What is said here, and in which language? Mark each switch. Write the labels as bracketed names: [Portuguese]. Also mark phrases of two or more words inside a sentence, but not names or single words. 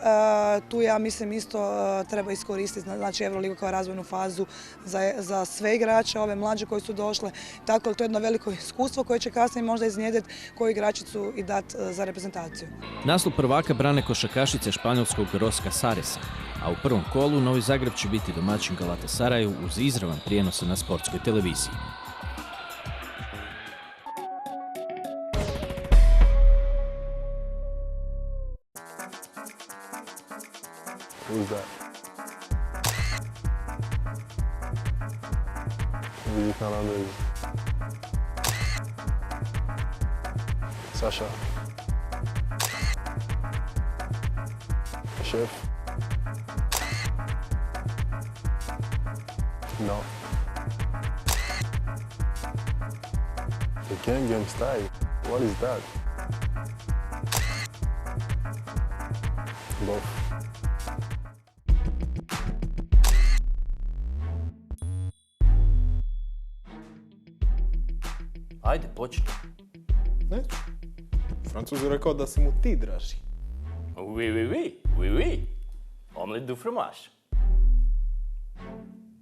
[Croatian] Tu ja mislim isto treba iskoristiti Euroligu kao razvojnu fazu za sve igrače, ove mlađe koji su došle. Tako to je jedno veliko iskustvo koje će kasnije možda iznjedriti koju igračicu i dati za reprezentaciju. Naslov prvaka brane košarkašice španjolskog Ros Casaresa, a u prvom kolu Novi Zagreb će biti domaćin Galatasaraju uz izravan prijenos na sportskoj televiziji. [English] Who's that? Luis Fernandez. Sasha. Chef. No. The game style. What is that? Both. [Croatian] Ajde, počni. Neću. Francuz je rekao da si mu ti draži. [French] Oui. Omelette du fromage.